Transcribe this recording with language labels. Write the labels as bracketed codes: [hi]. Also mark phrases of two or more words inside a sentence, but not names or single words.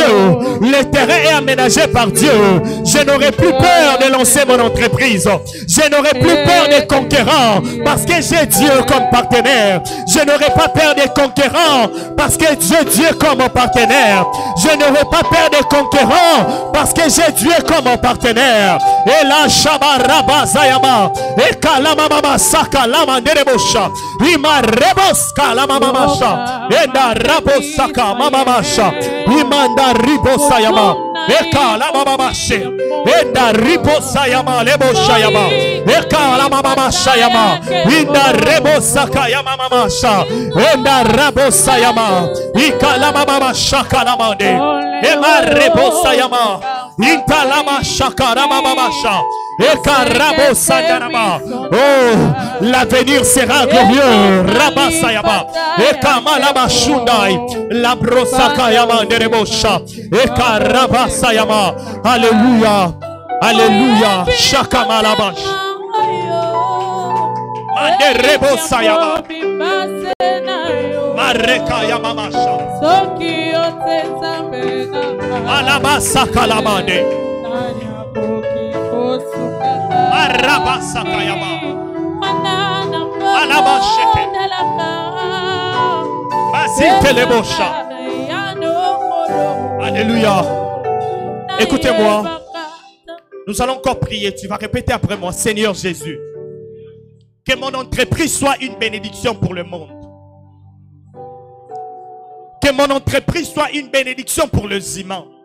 [fr] Le terrain est aménagé par Dieu. Je n'aurai plus peur de lancer mon entreprise. Je n'aurai plus peur des conquérants parce que j'ai Dieu comme partenaire. Je n'aurai pas peur des conquérants parce que j'ai Dieu comme mon partenaire. Je n'aurai pas peur des conquérants parce que j'ai Dieu comme mon partenaire. Et là, Shabaraba Zayama, et Kalamama Saka Lama Nerebosha, Ima Reboska Lama Mamasha, et da Rabosaka Mamamasha, Imanda Ribosayama, et Kalamama She, et da Ribosayama Leboshayama, et Kalamama Shayama, Inda Rebosaka Yamamasha, et da Rabosayama, Ikalamama Shaka Lamande, Ema Rebosayama, Intalama Shaka Ramamasha. Oh, l'avenir sera glorieux. Rabasayama. Ekamalama Shundai. La brosaka yama nerebosha. Ekarabasayama. Alléluia. Alléluia. Shakamalabash. Manerebosayama. Mareka yamamasha. Alabasaka lamande. Arabasakayama. Alabasheke. Basitelebosha. Alléluia. Écoutez-moi. Nous allons encore prier. Tu vas répéter après moi. Seigneur Jésus, que mon entreprise soit une bénédiction pour le monde. Que mon entreprise soit une bénédiction pour les humains.